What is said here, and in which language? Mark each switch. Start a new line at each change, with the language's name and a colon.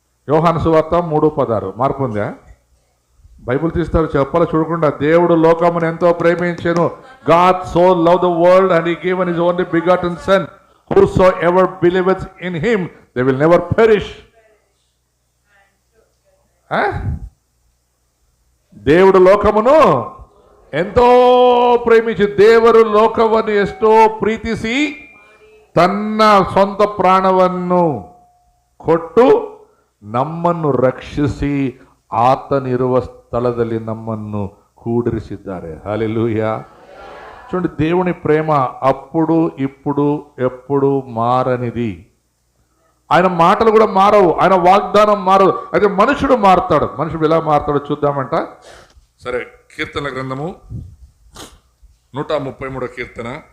Telugu: యోహాను సువార్త 3:16 మార్పు ఉందా? బైబిల్ తీస్తారు, చెప్పాలి చూడకుండా. దేవుడు లోకమును ఎంతో ప్రేమించెను,
English: God so loved the world and he gave his only begotten son, whosoever believeth in him they will never perish.
Telugu: దేవుడు లోకమును
Kannada: ಎಂತೋ ಪ್ರೇಮಿಸಿ, ದೇವರು ಲೋಕವನ್ನು ಎಷ್ಟೋ ಪ್ರೀತಿಸಿ ತನ್ನ ಸ್ವಂತ ಪ್ರಾಣವನ್ನು ಕೊಟ್ಟು ನಮ್ಮನ್ನು ರಕ್ಷಿಸಿ ಆತನಿರುವ ಸ್ಥಳದಲ್ಲಿ ನಮ್ಮನ್ನು ಕೂಡಿರಿಸಿದ್ದಾರೆ.
Telugu: హల్లెలూయా. చూడండి, దేవుని ప్రేమ అప్పుడు ఇప్పుడు ఎప్పుడు మారనిది. ఆయన మాటలు కూడా మారవు, ఆయన వాగ్దానం మారదు. అయితే మనుషుడు మారుతాడు. మనుషుడు ఎలా మారుతాడో చూద్దామంట. సరే, కీర్తన గ్రంథము 133వ కీర్తన.